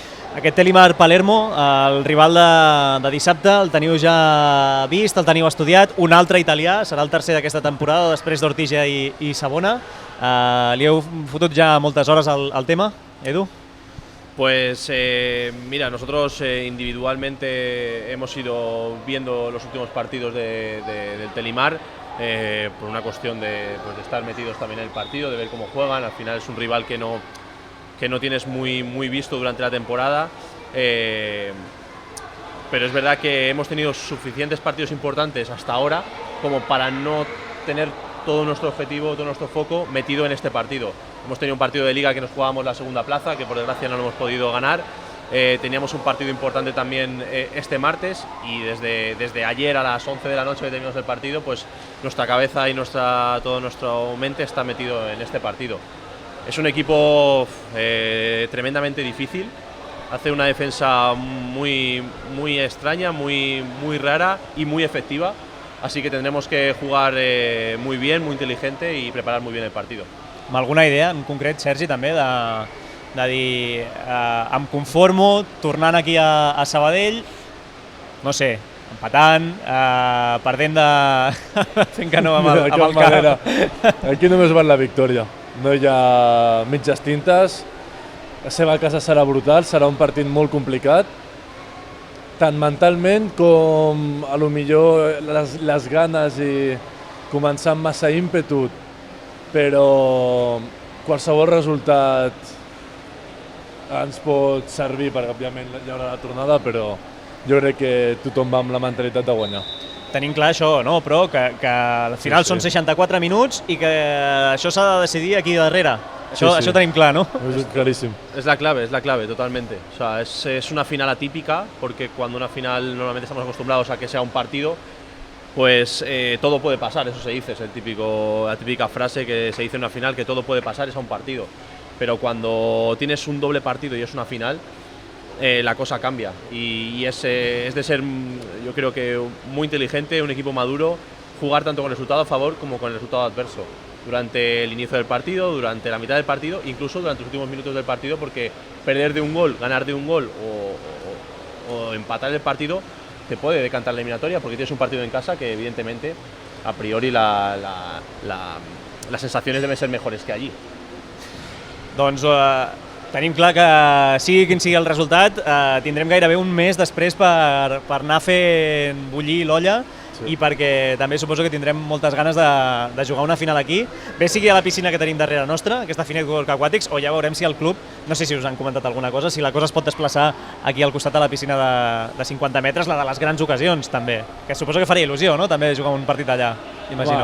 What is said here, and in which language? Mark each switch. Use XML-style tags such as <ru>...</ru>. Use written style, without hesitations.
<ca>Aquest Telimar Palermo, el rival de dissabte, el teniu ja vist, el teniu estudiat, un altre italià, serà el tercer d'aquesta temporada després d'Ortija i Savona. Li heu fotut ja moltes hores al tema, Edu?</ca> <es>Pues mira, nosotros individualmente hemos ido viendo los últimos partidos del Telimar por una cuestión de estar metidos también en el partido, de ver cómo juegan. Al final es un rival que no tienes muy visto durante la temporada, pero es verdad que hemos tenido suficientes partidos importantes hasta ahora como para no tener todo nuestro objetivo, todo nuestro foco metido en este partido. Hemos tenido un partido de Liga que nos jugábamos la segunda plaza, que por desgracia no lo hemos podido ganar. Teníamos un partido importante también este martes, y desde ayer a las 11 de la noche que terminamos el partido, pues nuestra cabeza y todo nuestro mente está metido en este partido. Es un equipo tremendamente difícil, hace una defensa muy extraña, muy rara y muy efectiva, así que tendremos que jugar muy bien, muy inteligente y preparar muy bien el partido.</es> <ca>Amb alguna idea en concret, Sergi, també, de dir em conformo tornant aquí a Sabadell, no sé, empatant, perdent fent que no amb el cap. Aquí només val la victòria, no hi ha mitges tintes. La seva casa serà brutal, serà un partit molt complicat, tant mentalment com a lo millor les ganes i començar amb massa ímpetu, però qualsevol resultat ens pot servir, perquè òbviament hi haurà la tornada, però jo crec que tothom va amb la mentalitat de guanyar. Tenim clar això, no? Però que al final són 64 minuts i que això s'ha de decidir aquí darrere. Això tenim clar, ¿no?</ca> <es>Es clarísimo. Es la clave, totalmente. O sea, es una final atípica, porque cuando una final normalmente estamos acostumbrados a que sea un partido, pues todo puede pasar, eso se dice, es la típica frase que se dice en una final, que todo puede pasar, es a un partido. Pero cuando tienes un doble partido y es una final, la cosa cambia. Y es de ser, yo creo que muy inteligente, un equipo maduro, jugar tanto con el resultado a favor como con el resultado adverso. Durante el inicio del partido, durante la mitad del partido, incluso durante los últimos minutos del partido, porque perder de un gol, ganar de un gol o empatar el partido te puede decantar la eliminatoria, porque tienes un partido en casa que evidentemente a priori las sensaciones deben ser mejores que allí.</es> <ca>Doncs Tenim clar que sigui quin sigui el resultat, tindrem gairebé un mes després per anar fent bullir l'olla i perquè també suposo que tindrem moltes ganes de jugar una final aquí, bé sigui a la piscina que tenim darrere nostra, aquesta Finet World Aquatics, o ja veurem si el club, no sé si us han comentat alguna cosa, si la cosa es pot desplaçar aquí al costat de la piscina de 50 metres, la de les grans ocasions també, que suposo que faria il·lusió, no?, també jugar un partit allà, imagino.</ca>